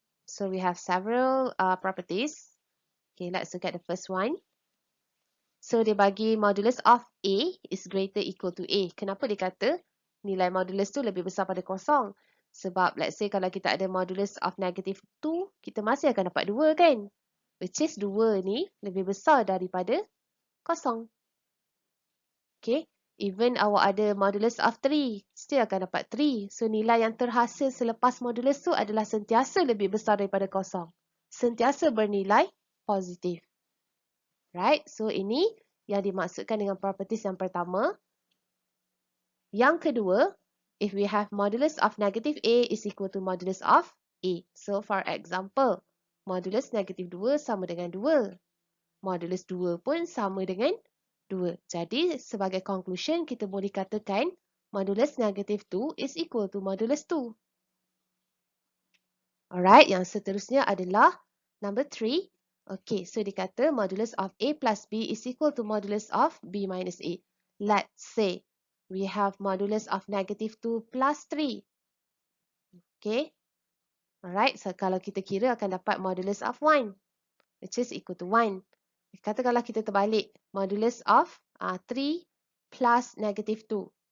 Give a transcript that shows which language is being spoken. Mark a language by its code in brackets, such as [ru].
[en] So we have several properties. Okay, let's look at the first one. So [ms] dia bagi [en] modulus of A is greater equal to A. [ms] Kenapa dia kata nilai modulus tu lebih besar pada kosong? Sebab [en] let's say [ms] kalau kita ada modulus of negative 2, kita masih akan dapat 2 kan? [en] Which is [ms] 2 ni lebih besar daripada kosong. [en] Okay, even [ms] awak ada [en] modulus of 3, still [ms] akan dapat [en] 3. [ms] So nilai yang terhasil selepas modulus tu adalah sentiasa lebih besar daripada kosong. Sentiasa bernilai positif. Right, so ini yang dimaksudkan dengan properties yang pertama. Yang kedua, [en] if we have modulus of negative A is equal to modulus of A. So for example, modulus negative 2 [ms] sama dengan [en] 2. [ms] Modulus 2 pun sama dengan 2. Jadi sebagai conclusion, kita boleh katakan modulus negative 2 [en] is equal to [ms] modulus 2. Alright, yang seterusnya adalah number 3. [en] Okay, so [ms] dikata [en] modulus of A plus B is equal to modulus of B minus A. Let's say we have modulus of negative 2 plus 3. Okay. Alright, so [ms] kalau kita kira akan dapat [en] modulus of 1, which is equal to 1. [ms] Katakanlah kita terbalik modulus of 3 plus negative 2.